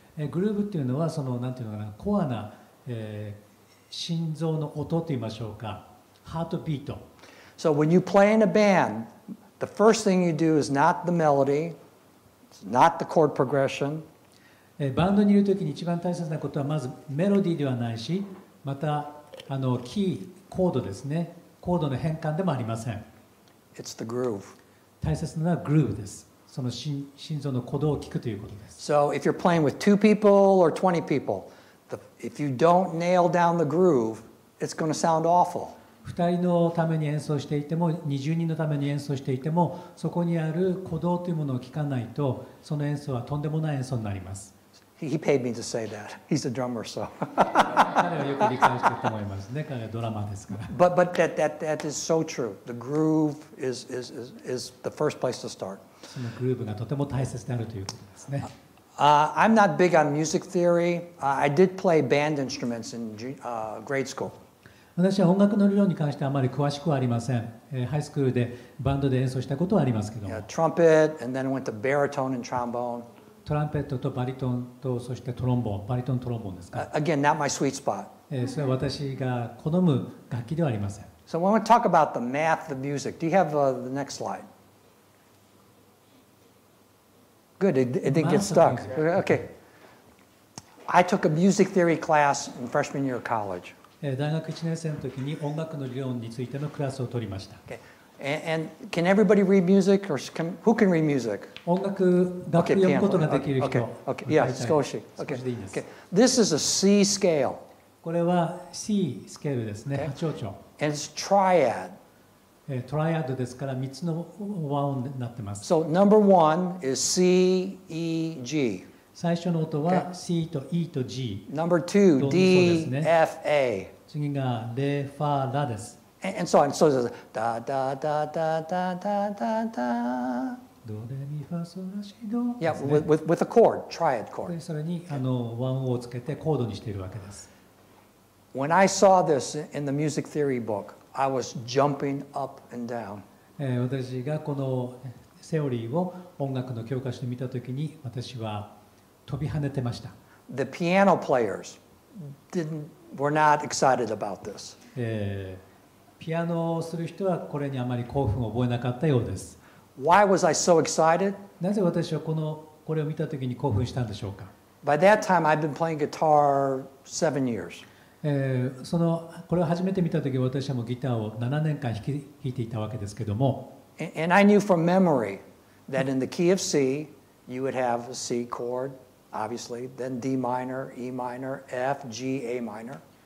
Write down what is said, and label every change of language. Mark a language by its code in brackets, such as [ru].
[ja] グルーヴっていうのはそのなんていうのかな、コアな、心臓の音と言いましょうか、ハートビート。 [en] So when you play in a band, the first thing you do is not the melody, it's not the chord progression. [ja] バンドにいるときに一番大切なことはまずメロディーではないし、またキー、コードですね、コードの変換でもありません。 [en] It's the groove. [ja] 大切なのはグルーヴです。その心臓の鼓動を聞くということです。 [en] So if you're playing with 2 people or 20 people, if you don't nail down the groove, it's going to sound awful. [ja] 2人のために演奏していても、20人のために演奏していても、そこにある鼓動というものを聞かないと、その演奏はとんでもない演奏になります。 [en] He paid me to say that. He's a drummer, so. [ja] 彼はよく理解していると思いますね。彼はドラマーですから。 [en] But that is so true. The groove is the first place to start. [ja] そのグルーヴがとても大切であるということですね。 [en] I'm not big on music theory. I did play band instruments in grade school. [ja] 私は音楽の理論に関してはあまり詳しくはありません。ハイスクールでバンドで演奏したことはありますけども。 [en] Trumpet, and then I went to baritone and trombone. [ja] トランペットとバリトンとそしてトロンボーン、バリトントロンボーンですか。 [en] Again, not my sweet spot. [ja] それは私が好む楽器ではありません。 [en] So when we talk about the math of music, do you have the next slide? Good, it didn't get stuck. Okay. I took a music theory class in freshman year of college. [ja] 大学1年生の時に音楽の理論についてのクラスを取りました。 [en] Okay. And can everybody read music, or who can read music? [ja] 音楽楽譜読むことができる人。 [en] Okay. Yeah, [ja] 少し。 [en] Okay. This is a C scale. [ja] これは C スケールですね。 8丁。 [en] And it's triad. [ja] トライアドですから3つの和音になってます。 [en] So number 1 is C, E, G. [ja] 最初の音は C と E と G。 [en] Number 2, D, F, A. [ja] 次がレ、ファ、ラです。 [en] And so on. So it's da da da da da da da da. [ja] ドレミファソラシド。 [en] Yeah, with a chord, triad chord. [ja] それに和音をつけてコードにしているわけです。 [en] When I saw this in the music theory book, I was jumping up and down. [ja] 私がこのセオリーを音楽の教科書で見たときに私は飛び跳ねてました。 [en] The piano players didn't were not excited about this. [ja] ピアノをする人はこれにあまり興奮を覚えなかったようです。 [en] Why was I so excited? [ja] なぜ私はこれを見たときに興奮したんでしょうか。 [en] By that time, I'd been playing guitar 7 years. [ja] これを初めて見たとき私はもうギターを7年間弾いていたわけですけども、 [en] And I knew from memory that in the key of C, you would have a C chord, obviously, then D minor, E minor, F, G, A minor.